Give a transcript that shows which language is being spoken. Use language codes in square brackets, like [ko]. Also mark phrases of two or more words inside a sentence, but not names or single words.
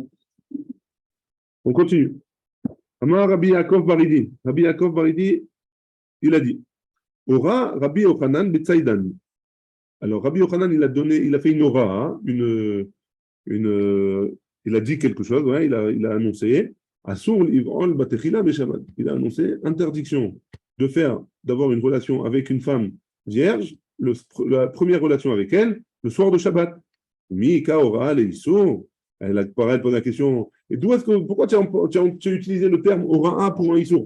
[fr] On continue. [he] Amar Rabbi Yaakov Baridi. [fr] Rabbi Yaakov Baridi, il a dit Ora Rabbi Yochanan Betsaïdan. Alors, Rabbi Yochanan, il a fait une aura, hein, il a dit quelque chose, ouais, il a annoncé [he] Asur l'iv'ol batechila beshabbat. [fr] Il a annoncé interdiction d'avoir une relation avec une femme vierge, la première relation avec elle, le soir de Shabbat. [he] Mika Ora le Issour. [fr] Elle pose la question et pourquoi tu as utilisé le terme Ora pour un Issour?